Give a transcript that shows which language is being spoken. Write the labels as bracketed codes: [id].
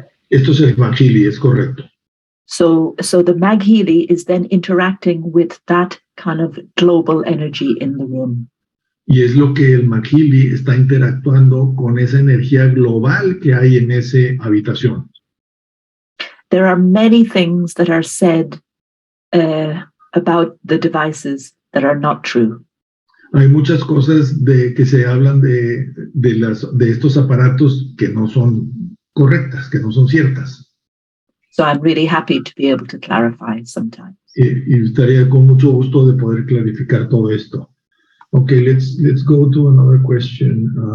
[es] Esto es el Mahili, es correcto. [en] So the Mahili is then interacting with that kind of global energy in the room. [es] Y es lo que el Mahili está interactuando con esa energía global que hay en esa habitación. [en] There are many things that are said about the devices that are not true. [es] Hay muchas cosas que se hablan de estos aparatos que no son correctas, que no son ciertas. [en] So I'm really happy to be able to clarify sometimes. [es] Y estaría con mucho gusto de poder clarificar todo esto. [en] Okay, let's go to another question.